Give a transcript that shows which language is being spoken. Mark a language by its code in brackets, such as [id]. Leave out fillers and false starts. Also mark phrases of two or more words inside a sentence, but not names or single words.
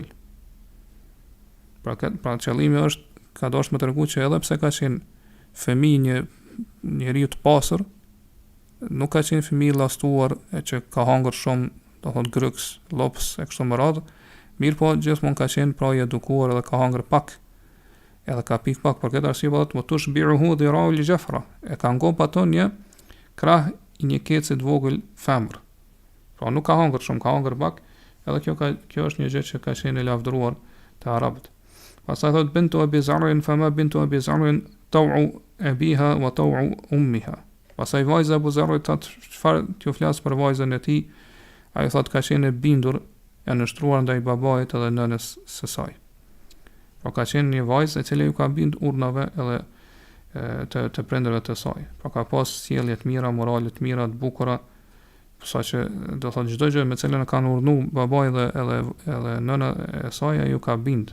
[sq] Pra qëllimi është, ka dashur më tregu që edhe pse ka qenë fëmijë një njeriu të pasur, nuk ka qenë fëmijë llastuar e që ka hangër shumë, do thot gryks, llops e kështu me radhë, mirë po gjithmonë ka qenë pra i edukuar edhe ka hangër pak, edhe ka pik pak, për këtë arsye vallët më [ar] تشبعه ذراع الجفرة, [sq] e ka ngop ato një krah i një keci të vogël femër. Pra nuk ka hangër shumë, ka hangër pak, edhe kjo është një gjë që ka qenë e lavdëruar te arabët. Pastaj thot [ar] بنت أبي زرع فما بنت أبي زرع طوع أبيها وطوع أمها. [sq] Pastaj vajza e Abu Zarrit thot çfarë t'ju flas për vajzën e tij, ai thot ka qenë e bindur janë nështruar ndaj babait edhe nënës së saj. Pra ka qenë një vajzë e cila ju ka bind urnave edhe të prindërve të saj. Pra ka pas sjellje të mira, morale të mira, të bukura, saqë do thotë çdo gjë me cilën e kanë urdhnu babai dhe edhe nëna e saj ju ka bind.